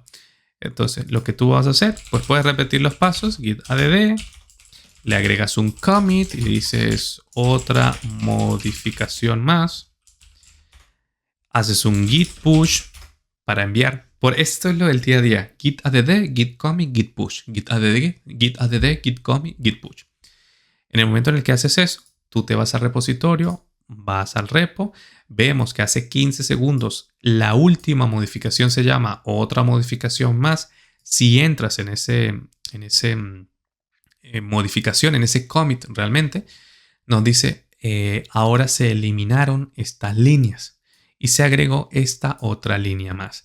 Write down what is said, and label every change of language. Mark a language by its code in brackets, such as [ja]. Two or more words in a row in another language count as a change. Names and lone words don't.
[es] Entonces, lo que tú vas a hacer, pues puedes repetir los pasos, git add, le agregas un commit y dices otra modificación más. Haces un git push para enviar. Por esto es lo del día a día. Git add, git commit, git push. Git add, git commit, git push. En el momento en el que haces eso, tú te vas al repositorio, vas al repo, vemos que hace 15 segundos la última modificación se llama otra modificación más. Si entras en ese modificación, en ese commit realmente, nos dice ahora se eliminaron estas líneas y se agregó esta otra línea más.